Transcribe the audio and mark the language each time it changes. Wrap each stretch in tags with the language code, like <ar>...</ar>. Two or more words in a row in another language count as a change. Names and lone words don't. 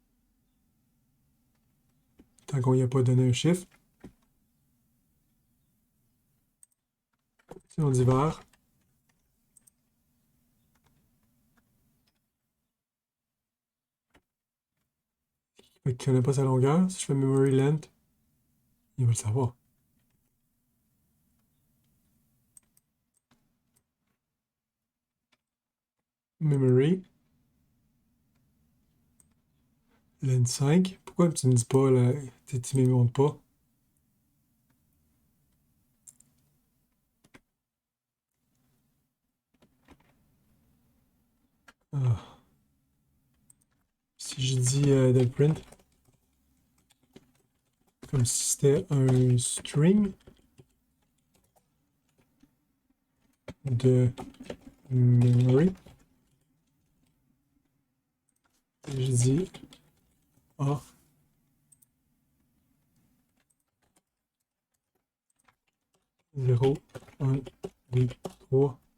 <fr>Tant qu'on n'y a pas donné un chiffre. Si on dit var, fait qu'il ne connaît pas sa longueur. Si je fais</fr> <en>memory length,</en> <fr>il va le savoir.</fr> <en>Memory length 5.</en> <fr>Pourquoi tu ne me dis pas, là, tu ne me montres pas? Ah. Si je dis</fr> <en>del print,</en> <fr>comme si c'était un string de memory, et je dis A, 0, 1, 2, 3.</fr>